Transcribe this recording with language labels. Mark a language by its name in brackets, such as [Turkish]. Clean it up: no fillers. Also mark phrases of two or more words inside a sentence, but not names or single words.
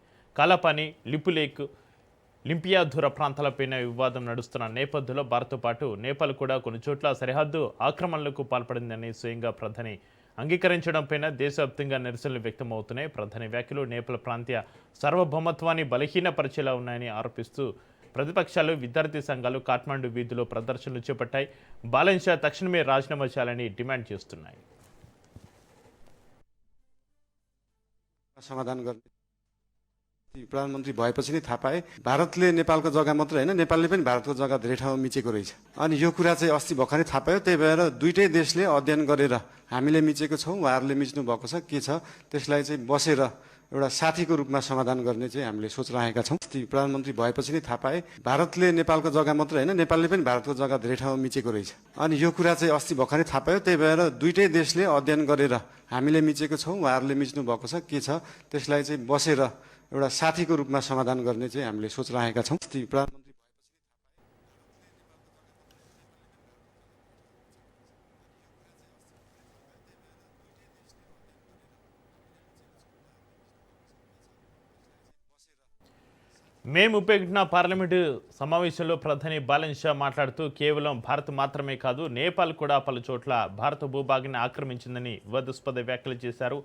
[Telugu] కాలాపాని, లిపులేక్, లింపియాధుర ప్రాంతాలపైన వివాదం నడుస్తున్న నేపథ్యంలో భారత్తో పాటు నేపాల్ కూడా కొన్ని చోట్ల సరిహద్దు ఆక్రమణలకు పాల్పడిందని స్వయంగా ప్రధాని అంగీకరించడంపైన దేశవ్యాప్తంగా నిరసనలు వ్యక్తమవుతున్నాయి. ప్రధాని వ్యాఖ్యలు నేపాల్ ప్రాంతీయ సార్వభౌమత్వాన్ని బలహీనపరిచేలా ఉన్నాయని ఆరోపిస్తూ ప్రతిపక్షాలు, విద్యార్థి సంఘాలు కాఠ్మండు వీధిలో ప్రదర్శనలు చేపట్టాయి. బాలన్ షా తక్షణమే రాజీనామా చేయాలని డిమాండ్ చేస్తున్నాయి. [Nepali] समाधान गर्ने प्रधानमन्त्री भएपछि नै थाहा पाए भारतले नेपालको जग्गा मात्र हैन नेपालले पनि भारतको जग्गा धेरै ठाउँमा मिचेको रहेछ। अनि यो कुरा चाहिँ अस्ति भर्खरै थाहा पायो। त्यही भएर दुईटै देशले अध्ययन गरेर हामीले मिचेको छौँ, उहाँहरूले मिच्नु भएको छ, के छ त्यसलाई चाहिँ बसेर एउटा साथीको रूपमा समाधान गर्ने चाहिँ हामीले सोच राखेका छौँ। प्रधानमन्त्री भएपछि नै थाहा पाए भारतले नेपालको जग्गा मात्र हैन नेपालले पनि भारतको जग्गा धेरै ठाउँमा मिचेको रहेछ। अनि यो कुरा चाहिँ अस्ति भर्खरै थाहा पायो। त्यही भएर दुईटै देशले अध्ययन गरेर हामीले मिचेको छौँ, उहाँहरूले मिच्नु भएको छ, के छ त्यसलाई चाहिँ बसेर एउटा साथीको रूपमा समाधान गर्ने चाहिँ हामीले सोच राखेका छौँ। प्रधानमन्त्री [Telugu] మే 31న పార్లమెంటు సమావేశంలో ప్రధాని బాలన్ షా మాట్లాడుతూ కేవలం భారత్ మాత్రమే కాదు నేపాల్ కూడా పలు చోట్ల భారత భూభాగాన్ని ఆక్రమించిందని వివాదాస్పద వ్యాఖ్యలు చేశారు.